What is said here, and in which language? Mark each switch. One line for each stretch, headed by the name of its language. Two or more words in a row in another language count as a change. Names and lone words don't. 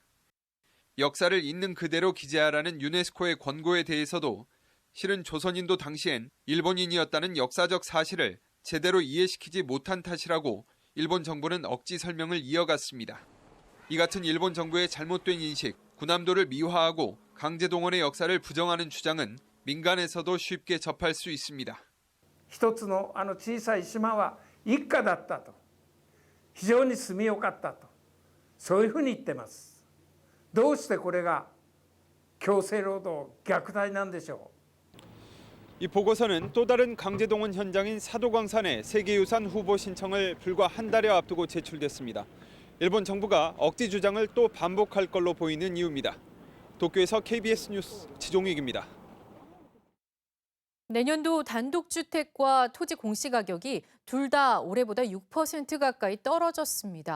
Korean: 역사를 있는 그대로 기재하라는 유네스코의 권고에 대해서도 실은 조선인도 당시엔 일본인이었다는 역사적 사실을 제대로 이해시키지 못한 탓이라고 일본 정부는 억지 설명을 이어갔습니다. 이 같은 일본 정부의 잘못된 인식, 군함도를 미화하고 강제동원의 역사를 부정하는 주장은 민간에서도 쉽게 접할 수 있습니다.
Japanese: 一つの小さい島は一家だったと、非常に住みよかったと、そういうふうに言ってます。どうしてこれが強制労働虐待なんでしょう。
Korean: 이 보고서는 또 다른 강제동원 현장인 사도광산의 세계유산 후보 신청을 불과 한 달여 앞두고 제출됐습니다. 일본 정부가 억지 주장을 또 반복할 걸로 보이는 이유입니다. 도쿄에서 KBS 뉴스 지종익입니다. 내년도 단독주택과 토지 공시가격이 둘 다 올해보다 6% 가까이 떨어졌습니다.